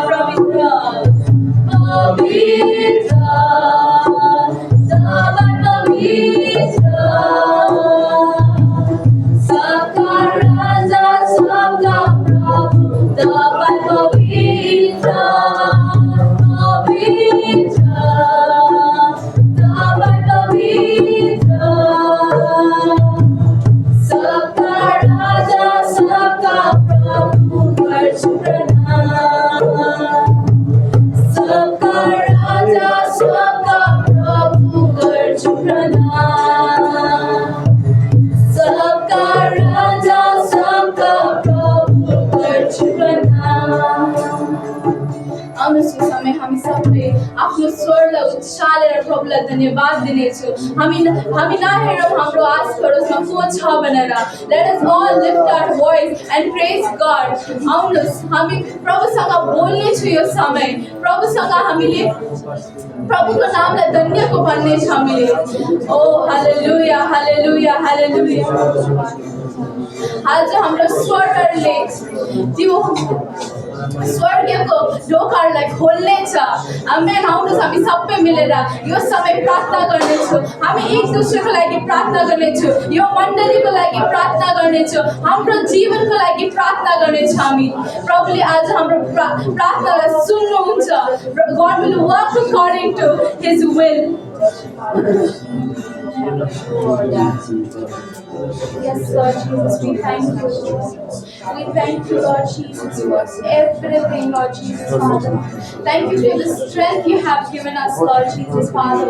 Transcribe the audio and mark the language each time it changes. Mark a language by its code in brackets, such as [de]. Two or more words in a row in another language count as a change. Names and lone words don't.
[ne] पवित्र पवित्र तपाईं पवित्र, [hi] सबका राजा सबका प्रभु [ne] तपाईं पवित्र, पवित्र तपाईं पवित्र, [hi] सबका राजा सबका प्रभु [ne] गर्छु प्रणाम, [hi] सबका राजा सबका प्रभु [ne] गर्छु प्रणाम, [hi] सबका राजा सबका प्रभु [ne] गर्छु प्रणाम। आउनुहोस् यो समय हामी सबै आफ्नो स्वरलाई उचालेर प्रभुलाई धन्यवाद दिनेछौँ। हामी नहेरौँ हाम्रो आस पडोसमा को छ भनेर। [en] Let us all lift our voice and praise God. [ne] आउनुहोस् हामी प्रभुसँग बोल्नेछौँ यो समय। प्रभुसँग हामीले प्रभुको नामलाई धन्यको भन्नेछौँ हामीले। ओ हालेलुया हालेलुया हालेलुया। आज हाम्रो स्वरहरूले त्यो स्वर्गीयको ढोकाहरूलाई खोल्नेछ। आमेन। आउनुहोस् हामी सबै मिलेर यो समय प्रार्थना गर्नेछौँ। हामी एक दुसरेको लागि प्रार्थना गर्नेछौँ, यो मण्डलीको लागि प्रार्थना गर्नेछौँ, हाम्रो जीवनको लागि प्रार्थना गर्नेछौँ। हामी प्रभुले आज हाम्रो प्रार्थनालाई सुन्नुहुन्छ। [en] God will work according to His will. Yes, Lord Jesus, we thank you. We thank you, Lord Jesus, for everything, Lord Jesus, Father. Thank you for the strength you have given us, Lord Jesus, Father.